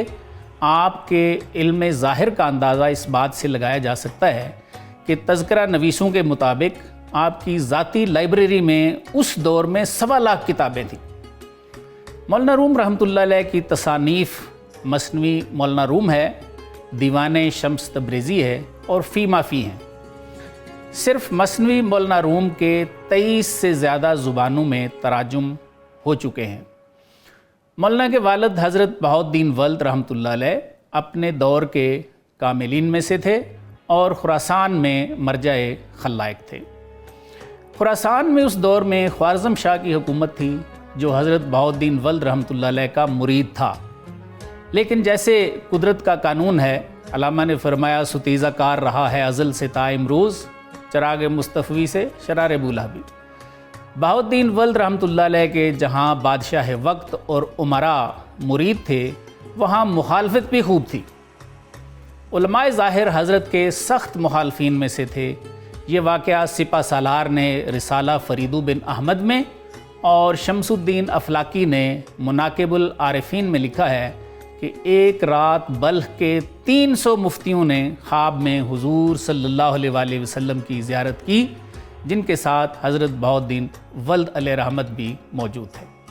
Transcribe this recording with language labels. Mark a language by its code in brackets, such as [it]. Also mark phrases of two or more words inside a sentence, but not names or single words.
[ur] آپ کے علم ظاہر کا اندازہ اس بات سے لگایا جا سکتا ہے کہ تذکرہ نویسوں کے مطابق آپ کی ذاتی لائبریری میں اس دور میں 1.25 لاکھ کتابیں تھیں. مولانا روم رحمۃ اللہ علیہ کی تصانیف مثنوی مولانا روم ہے، دیوان شمس تبریزی ہے, اور فی ما فی ہیں۔ صرف مثنوی مولانا روم کے 23 سے زیادہ زبانوں میں تراجم ہو چکے ہیں۔ مولانا کے والد حضرت بہاؤالدین ولد رحمۃ اللہ علیہ اپنے دور کے کاملین میں سے تھے اور خراسان میں مرجع خلائق تھے۔ خراسان میں اس دور میں خوارزم شاہ کی حکومت تھی جو حضرت بہاؤالدین ولد رحمۃ اللہ علیہ کا مرید تھا، لیکن جیسے قدرت کا قانون ہے، علامہ نے فرمایا ستیزہ کار رہا ہے ازل سے تا امروز، چراغ مصطفی سے شرار بولہبی۔ بہاؤالدین ولد رحمۃ اللہ علیہ کے جہاں بادشاہ وقت اور امراء مرید تھے، وہاں مخالفت بھی خوب تھی۔ علماء ظاہر حضرت کے سخت مخالفین میں سے تھے۔ یہ واقعہ سپہ سالار نے رسالہ فریدو بن احمد میں اور شمس الدین افلاکی نے مناقب العارفین میں لکھا ہے کہ ایک رات بلخ کے 300 مفتیوں نے خواب میں حضور صلی اللہ علیہ وآلہ وسلم کی زیارت کی، جن کے ساتھ حضرت بہاؤالدین ولد علیہ رحمت بھی موجود تھے۔